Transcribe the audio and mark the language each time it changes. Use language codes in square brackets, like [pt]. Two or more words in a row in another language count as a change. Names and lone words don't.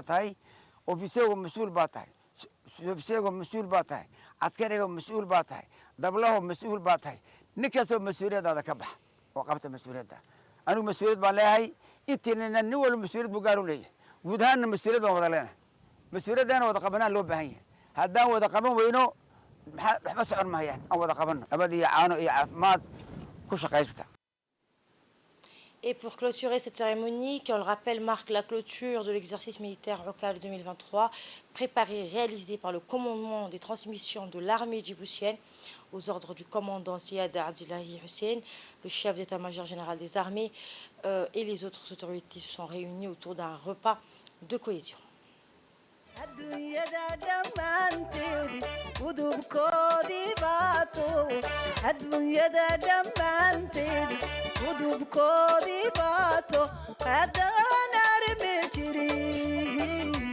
[so] tahay ofiseego mas-uul baa tahay ofiseego mas-uul baa tahay caskarigo mas-uul baa tahay dablaho mas-uul baa tahay nin kastaba mas-uuliyadaada ka bax oo qabta mas-uuliyadda anigu mas-uuliyad baan leeyahay intiinana nin walba mas-uuliyad buu gaar u leeyahay guud ahaanna mas-uuliyad baan wada leenahay mas-uuliyaddaana wada qabanaan loo baahan yahay haddaan wada qaban weyno waxba socon mahayaan aan wada qabanno nabad iyo caano iyo caafimaad ku shaqaysta. [fr] Et pour clôturer cette cérémonie, qui, on le rappelle, marque la clôture de l'exercice militaire local 2023, préparé et réalisé par le commandement des transmissions de l'armée djiboutienne aux ordres du commandant Ziad Abdullahi Hussein, le chef d'état-major général des armées et les autres autorités se sont réunis autour d'un repas de cohésion. [so] adduunyada dhammaanteedi gudubkoodii baato adduunyada dhammaanteedi gudubkoodii baato haddaan armi jirin